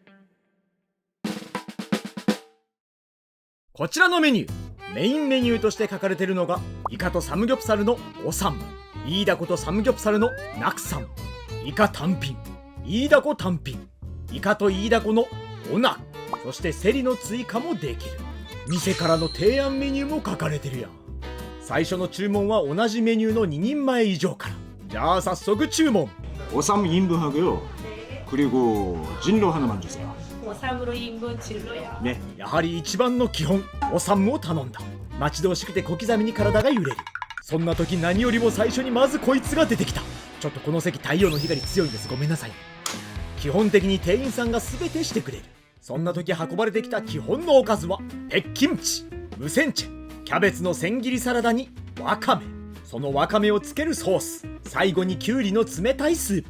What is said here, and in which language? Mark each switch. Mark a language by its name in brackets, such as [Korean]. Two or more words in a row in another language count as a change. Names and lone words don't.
[Japanese] こちらのメニュー、メインメニューとして書かれているのがイカとサムギョプサルのおサム、イイダコとサムギョプサルのナクサム、イカ単品、イイダコ単品、イカとイイダコのオナ、そしてセリの追加もできる。店からの提案メニューも書かれてるやん。最初の注文は同じメニューの2人前以上から。じゃあ早速注文。 [Korean] 오삼 2인분하고요. 그리고 진로 하나만 주세요. 오삼으로 1인분 진로요. [Japanese] ね、やはり一番の基本、おサムを頼んだ。待ち遠しくて小刻みに体が揺れる。そんな時何よりも最初にまずこいつが出てきた。ちょっとこの席太陽の光強いんです、ごめんなさい。基本的に店員さんが全てしてくれる。そんな時運ばれてきた基本のおかずはペッキムチ、ムセンチェ、キャベツの千切りサラダにワカメ、そのワカメをつけるソース、最後にキュウリの冷たいスープ。